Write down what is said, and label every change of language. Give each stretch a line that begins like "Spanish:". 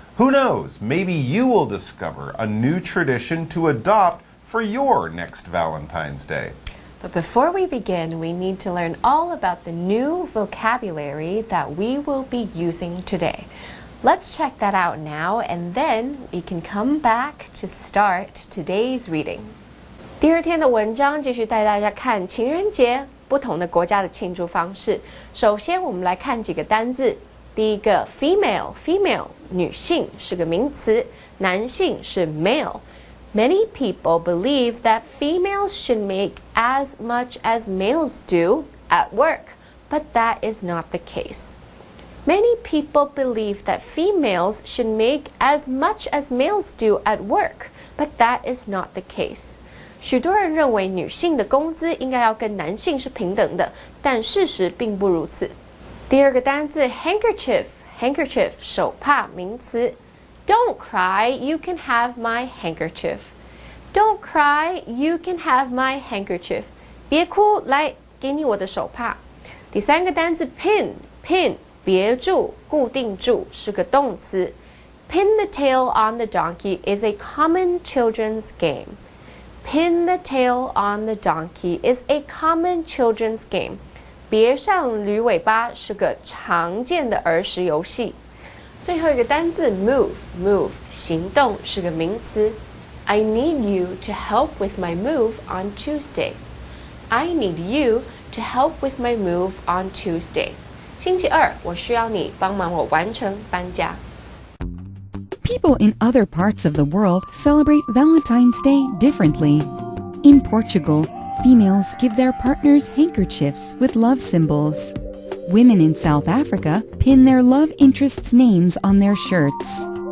English: Who knows, maybe you will discover a new tradition to adopt for your next Valentine's Day. But before we begin, we need to learn all about the new vocabulary that we will be using today. Let's check that out now, and then we can come back to start today's reading.
Chinese: 第二天的文章继续带大家看情人节不同的国家的庆祝方式。首先，我们来看几个单字。第一个 female 女性是个名词，男性是 male。
English: Many people believe that females should make as much as males do at work, but that is not the case.Many people believe that females should make as much as males do at work, but that is not the case.
Chinese: 许多人认为女性的工资应该要跟男性是平等的，但事实并不如此。第二个单字 handkerchief 手帕名词。
English: Don't cry, you can have my handkerchief. Don't cry, you can have my handkerchief.
Chinese: 别哭，来，给你我的手帕。第三个单字 pin别住，固定住是个动词。
English: Pin the tail on the donkey is a common children's game. Pin the tail on the donkey is a common children's game.
Chinese: 别上驴尾巴是个常见的儿时游戏。最后一个单字 move 行动是个名词。
English: I need you to help with my move on Tuesday. I need you to help with my move on Tuesday.
Chinese: 星期二，我需要你帮忙我完成搬家。
English: People in other parts of the world celebrate Valentine's Day differently. In Portugal, females give their partners handkerchiefs with love symbols. Women in South Africa pin their love interests' names on their shirts.